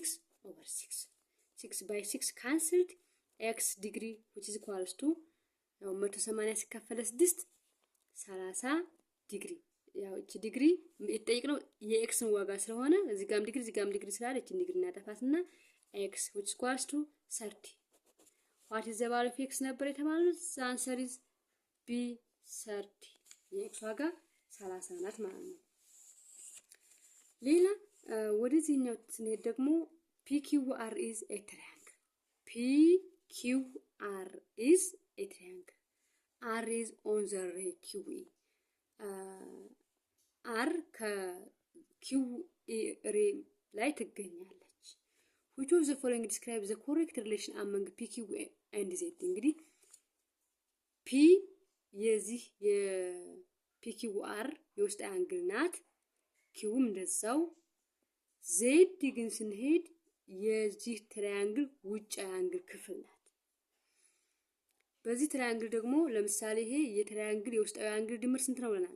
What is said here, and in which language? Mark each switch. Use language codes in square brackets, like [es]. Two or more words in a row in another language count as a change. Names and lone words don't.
[en] 6 by 6 cancelled x degree which is equals to 180 [am] ሲካፈል 6 30 ዲግሪ ያው እቺ ዲግሪ የተጠየቅነው የኤክስን ዋጋ ስለሆነ እዚህ ጋም ዲግሪ ስላለ እቺ ዲግሪ እናጠፋትና [en] x which equals to 30 what is the value of x [am] ነበር የተባለው [en] the answer is b 30 [am] የኤክስ ዋጋ 30 ናት ማለት ነው። ሌላ ወደዚህኛው ስንሄድ ደግሞ [en] PQR is a triangle PQR is a triangle R is on the ray QE [am] R ከQE ray ላይ ትገኛለች። [en] which of the following describes the correct relation among PQ and Z [am] እንግዲህ P የዚህ የPQR የውስጥ አንግል ናት ኪውም እንደዛው Z ግን ስንሄድ የዚህ ትራያንግል ውጭ አንግል ክፍል ናት። በዚህ ትራያንግል ደግሞ ለምሳሌ ይሄ የትራያንግል የውስጣዊ አንግል ድምር ስንት ነው ብለናል?